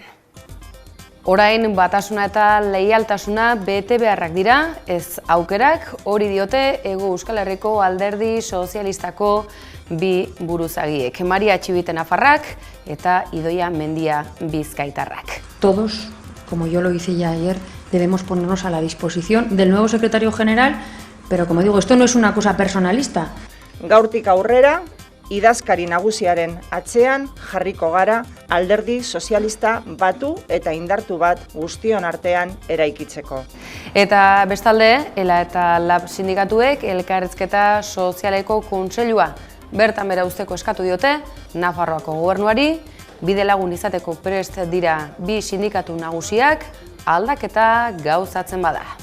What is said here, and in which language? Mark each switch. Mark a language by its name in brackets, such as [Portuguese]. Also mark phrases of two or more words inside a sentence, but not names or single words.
[Basque] Orain batasuna eta leialtasuna bete beharrak dira, ez aukerak, hori diote Hego Euskal Herriko Alderdi Sozialistako bi buruzagiek, Maria Txibite Nafarrak eta Idoia Mendia Bizkaitarrak. [Spanish] Todos, como yo lo hice ya ayer, debemos ponernos a la disposición del nuevo secretario general, pero como digo, esto no es una cosa personalista. [Basque] Gaurtik aurrera, idazkari nagusiaren atzean jarriko gara alderdi sozialista batu eta indartu bat guztion artean eraikitzeko. Eta bestalde, ELA eta LAB sindikatuek elkarrizketa sozialeko kontseilua bertan bera uzteko eskatu diote Nafarroako gobernuari, bidelagun izateko prest dira bi sindikatu nagusiak aldaketa gauzatzen bada.